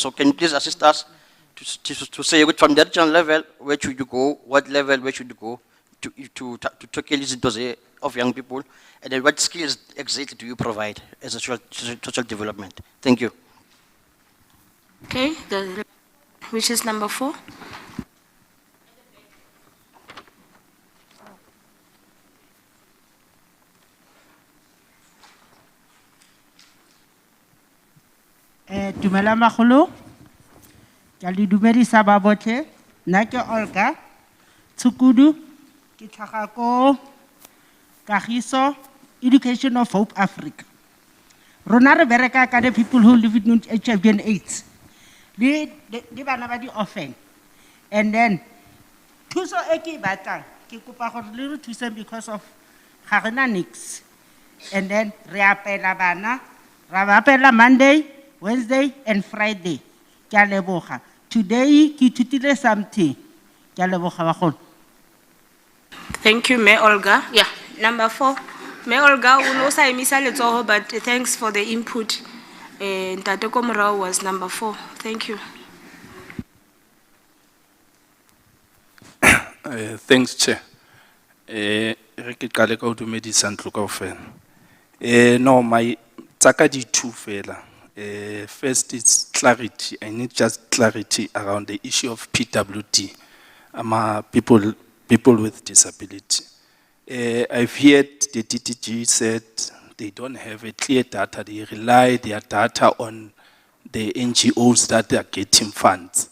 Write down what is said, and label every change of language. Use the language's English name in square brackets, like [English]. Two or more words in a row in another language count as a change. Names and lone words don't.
[English] So can you please assist us to say from the regional level, where should you go? What level, where should you go to tackle these of young people? And then what skills exactly do you provide as a social development? Thank you. Okay, which is number 4. [Tswana] Dumela magolo. Ke le dumedisa ba botlhe. Nna ke Olga Tshukudu ke tlhaga ko Kagiso Education of Hope Africa. Rona re bereka ka [English] the people who live with HIV and AIDS. [Tswana] Di bana ba di orphan. [English] And then [Tswana] thuso e ke batlang ke kopa gore le re thuse [English] because of [Tswana] ga rena nix. [English] And then [Tswana] re apela bana ra ba apela [English] Monday, Wednesday and Friday. [Tswana] Ke a leboga. Today ke ithutile something. Ke a leboga bagolo. [English] Thank you, Mayor Olga. Yeah, number 4. Mayor Olga, [Southern Sotho] unosa emisa letsoho, [English] but thanks for the input. Ntate Komorao was number 4. Thank you. Thanks, Chair. [Southern Sotho] Re qale ka ho dumedisa ntlo kaofela. [English] No, my [Southern Sotho] tsaka di [English] two fela. First is clarity. I need just clarity around the issue of PWD. People with disability. I've heard the DTG said they don't have a clear data. They rely their data on the NGOs that are getting funds.